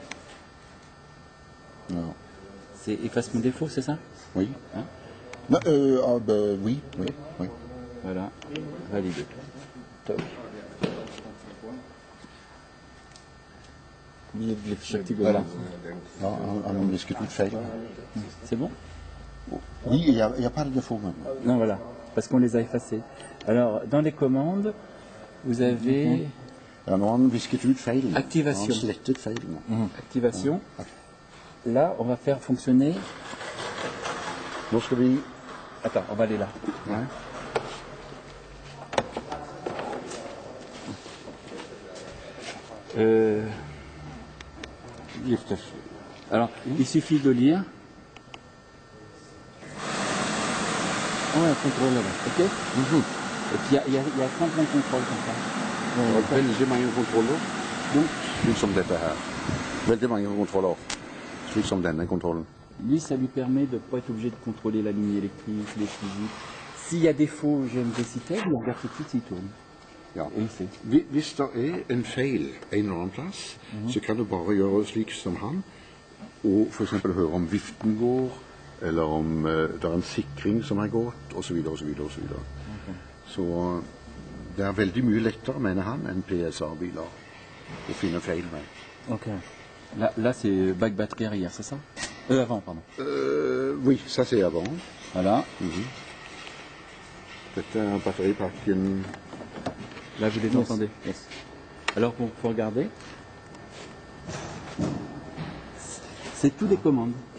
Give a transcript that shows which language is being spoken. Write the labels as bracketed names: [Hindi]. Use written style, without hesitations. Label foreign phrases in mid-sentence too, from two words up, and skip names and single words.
[French] Non. C'est effacement défaut, c'est ça? Oui. Hein? Non, oui. Voilà. Validé. Top. Voilà. [Norwegian] Ja, han visket ut feil. [French] C'est bon? Oui, il n'y a pas de défaut maintenant. Non, voilà. Parce qu'on les a effacés. Alors, dans les commandes, vous avez [Norwegian] Ja, nå har han visket ut feil. Aktivasjon. Han har slettet feilene. [French] activation. Là, on va faire fonctionner. [Norwegian] Nå skal vi... [French] Attends, on va aller là. [Norwegian] Nei. [French] Alors, il suffit de lire. On a un contrôle là-bas, ok? Et puis il y a 30 contrôles comme ça. [Norwegian] Det var veldig mange kontroller, slik som dette her. Veldig mange kontroller, slik som denne kontrollen. [French] Lui, ça lui permet de ne pas être obligé de contrôler la ligne électrique, les physiques. S'il y a défaut GMV Citel, on regarde tout de suite s'il tourne. [Norwegian] Ja. [French] Et il fait. [Norwegian] Hvis det er en feil en eller annen plass, så kan du bare gjøre slik som han, og for eksempel høre om viften går, eller om det er en sikring som er gått, og så videre, og så videre, og så videre. Så det er veldig mye lettere, mener han, enn PSA-biler å finne feil med. [French] Ok. Là c'est back batterie arrière, c'est ça? Avant, pardon. Oui, ça c'est avant. Voilà. [Norwegian] Dette er batteripakken. [French] Là, vous les entendez. Yes. Alors, pour regarder, c'est tout des commandes.